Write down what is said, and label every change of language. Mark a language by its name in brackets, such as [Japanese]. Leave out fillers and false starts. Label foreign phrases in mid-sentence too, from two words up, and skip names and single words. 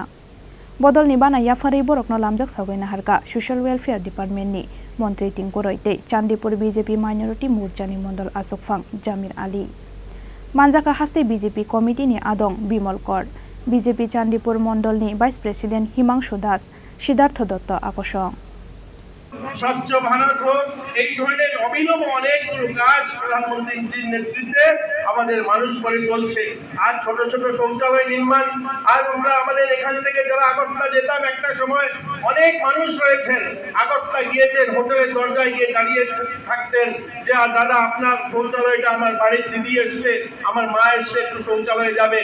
[Kok Borok] Bodolni Bana Yakarwi borokno lamjak sawaina harka Social Welfare Department ni Montri Tingkoroi te Chandipur BJP Minority Morcha ni Mondol Asokfang Jamir Ali. Manjaka haste BJP Committee ni Adong Bimal Kor BJP Chandipur Mondolni Vice President Himangshu Das Siddhartha Dotto আকর্ষণ [Bangla] স্বচ্ছ ভারত হোক এই ধরনের অভিনব অনেকগুলো কাজ প্রধানমন্ত্রীর নেতৃত্বে আমাদের মানুষ করে চলছে। আর ছোট ছোট শৌচালয় নির্মাণ, আর আমরা আমাদের এখান থেকে যারা আগরতলা যেতাম একটা সময় অনেক মানুষ রয়েছেন আগরতলা গিয়েছেন, হোটেলের দরজায় গিয়ে দাঁড়িয়ে থাকতেন যে দাদা আপনার শৌচালয়টা আমার বাড়ির দিদি এসছে, আমার মা এসছে, একটু শৌচালয়ে যাবে।